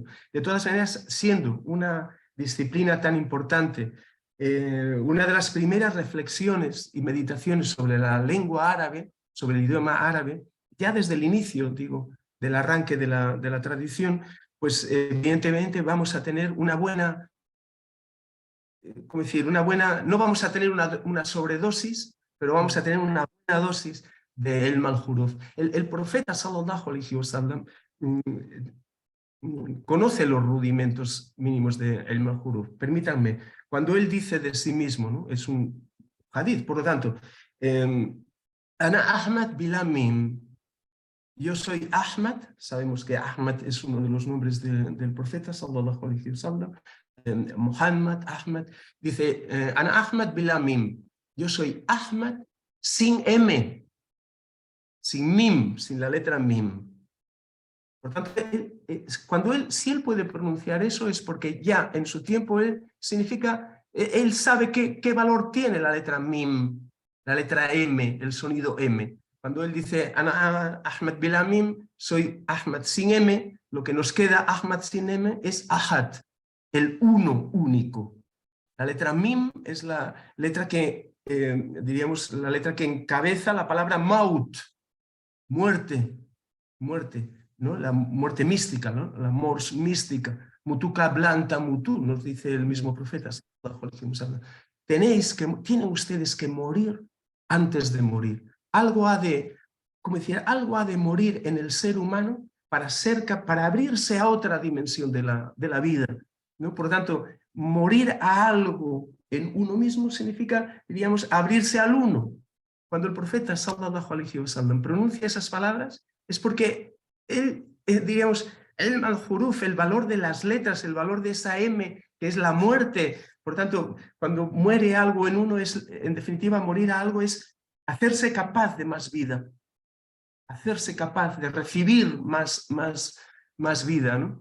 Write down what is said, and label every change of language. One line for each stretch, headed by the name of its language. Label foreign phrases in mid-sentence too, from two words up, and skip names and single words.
Spanish: De todas maneras, siendo una disciplina tan importante, una de las primeras reflexiones y meditaciones sobre la lengua árabe, sobre el idioma árabe, ya desde el inicio, digo, del arranque de la tradición, pues evidentemente vamos a tener una buena, ¿cómo decir? No vamos a tener una sobredosis, pero vamos a tener una buena dosis de
Arabic: علم الحروف.
Spanish: El profeta,
Arabic: صلى الله عليه وسلم,
Spanish: conoce los rudimentos mínimos de
Arabic: علم الحروف.
Spanish: Permítanme, cuando él dice de sí mismo, ¿no? Es un hadith, por lo tanto,
Arabic: أنا أحمد بلا ميم.
Spanish: Yo soy Ahmad, sabemos que Ahmad es uno de los nombres del profeta,
Arabic: صلى الله عليه وسلم.
Spanish: Muhammad, Ahmad, dice,
Arabic: أنا أحمد بلا ميم.
Spanish: Yo soy Ahmad sin M, sin mim, sin la letra mim. Por tanto, si él puede pronunciar eso es porque ya en su tiempo él sabe qué valor tiene la letra mim, la letra M, el sonido M. Cuando él dice
Arabic: أنا أحمد بلا ميم,
Spanish: soy Ahmad sin M, lo que nos queda Ahmad sin M es Ahad, el uno único. La letra mim es la letra que, diríamos, la letra que encabeza la palabra maut, muerte, muerte, ¿no? La muerte mística, ¿no? La
Latin: mors mística. Mutuka blanta mutu,
Spanish: nos dice el mismo profeta. Tienen ustedes que morir antes de morir. Algo ha de, como decía, algo ha de morir en el ser humano para abrirse a otra dimensión de la vida, ¿no? Por lo tanto, morir a algo en uno mismo significa, diríamos, abrirse al uno. Cuando el profeta,
Arabic: صلى الله عليه وسلم,
Spanish: pronuncia esas palabras, es porque él, diríamos, el al-Huruf, el valor de las letras, el valor de esa M, que es la muerte. Por tanto, cuando muere algo en uno, en definitiva, morir a algo es hacerse capaz de más vida, hacerse capaz de recibir más vida, ¿no?